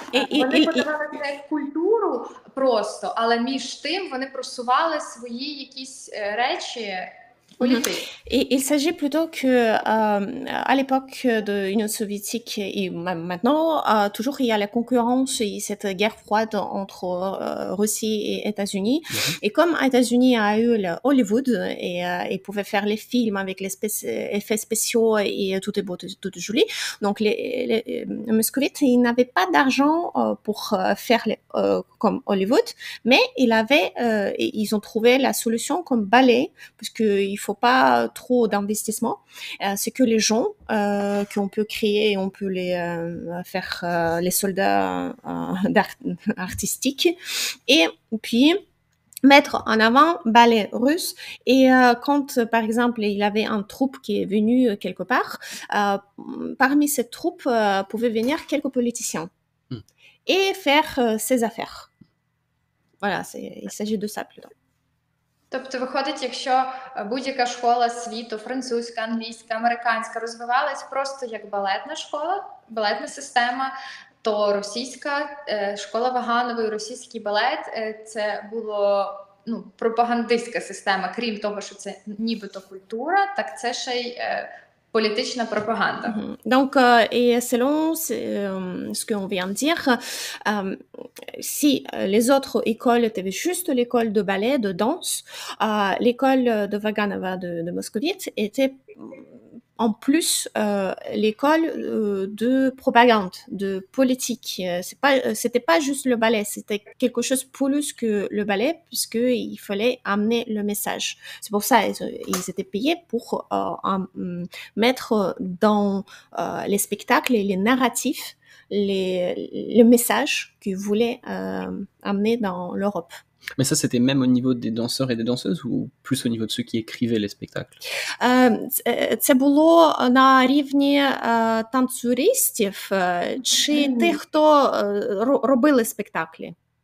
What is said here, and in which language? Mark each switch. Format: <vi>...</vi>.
<uk>Вони подавали це як культуру просто, але між тим вони просували свої якісь речі.</uk> <fr>Et il s'agit plutôt que à l'époque de l'Union soviétique et même maintenant, toujours il y a la concurrence et cette guerre froide entre Russie et États-Unis. Et comme États-Unis a eu le Hollywood et pouvait faire les films avec les effets spéciaux et tout est beau, tout est joli, donc les moscovites, ils n'avaient pas d'argent pour faire comme Hollywood, mais ils ont trouvé la solution comme ballet, parce que il faut pas trop d'investissement. C'est que les gens qu'on peut créer, on peut les faire les soldats artistiques et puis mettre en avant ballet russe. Et quand, par exemple, il y avait un troupe qui est venu quelque part, parmi cette troupe pouvaient venir quelques politiciens et faire ses affaires. Voilà, il s'agit de ça plutôt.</fr> <uk>Тобто, виходить, якщо будь-яка школа світу, французька, англійська, американська, розвивалась просто як балетна школа, балетна система, то російська школа Ваганової, російський балет – це було пропагандистська система. Крім того, що це нібито культура, так це ще й</uk> <fr>politique propagande. Donc, et selon ce qu'on vient de dire, si les autres écoles étaient juste l'école de ballet, de danse, l'école de Vaganova de Moscovite était en plus l'école de propagande, de politique. C'était pas juste le ballet, c'était quelque chose plus que le ballet, puisqu'il fallait amener le message. C'est pour ça ils étaient payés pour mettre dans les spectacles et les narratifs les messages qu'ils voulaient amener dans l'Europe. Mais ça, c'était même au niveau des danseurs et des danseuses ou plus au niveau de ceux qui écrivaient les spectacles?</fr> <uk>Це було на рівні танцюристів чи тих, хто робили спектаклі?</uk>